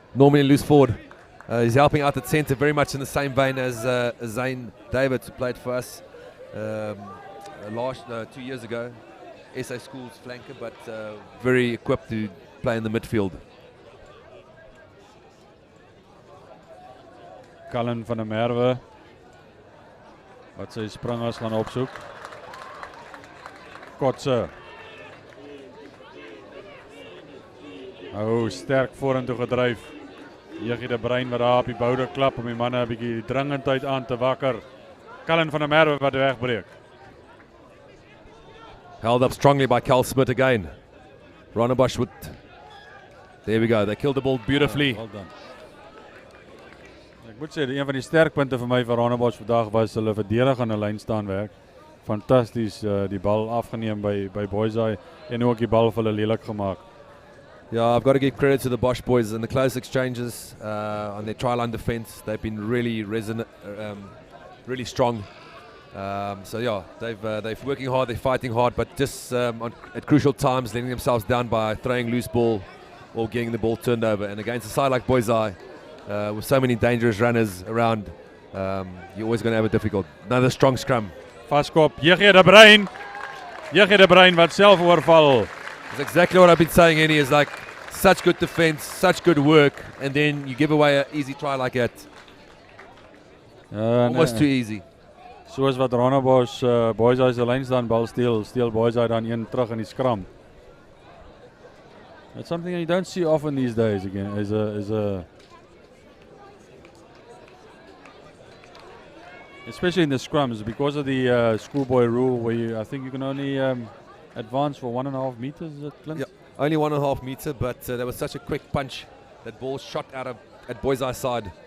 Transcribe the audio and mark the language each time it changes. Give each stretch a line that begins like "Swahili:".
English: Normally a loose forward. He's helping out at centre, very much in the same vein as Zane David, who played for us 2 years ago. SA Schools flanker, but very equipped to play in the midfield.
Afrikaans: Cullen van der Merwe wat sy springers gaan opsoek. Kotse. Sterk vorentoe gedryf. Jegie de Bruin wat daar op die boude klap om die manne 'n bietjie dringendheid aan te wakker. Cullen van der Merwe wat wegbreek.
English: Held up strongly by Cal Smith again. Rondebosch with... There we go, they killed the ball beautifully. Well done.
Afrikaans: Ek moet sê, een van die sterkpunte vir my van Rondebosch vandag was hulle verdedigende lyn staan werk. Fantasties die bal afgeneem by Boyseye en ook die bal vir hulle lelik gemaak.
English: Yeah, I've got to give credit to the Bosch boys in the close exchanges on their try line defense. They've been really really strong. So yeah, they're working hard, they're fighting hard, but just at crucial times letting themselves down by throwing loose ball or getting the ball turned over. And against a side like Boyseye, with so many dangerous runners around, you're always going to have it difficult. Another strong scrum.
Afrikaans: Vaskop, Jegie de Bruin wat self oorval.
English: That's exactly what I've been saying, Annie, is like such good defense, such good work, and then you give away an easy try like that. Almost too easy.
Afrikaans: Soos wat Rondebosch Boyseye se lyn staan bal steel Boyseye dan een terug in die scrum.
English: That's something you don't see often these days again. Especially in the scrums, because of the schoolboy rule where I think you can only advance for 1.5 meters, is it, Clint? Yeah, only 1.5 meter, but there was such a quick punch. That ball shot out at Boyseye's side.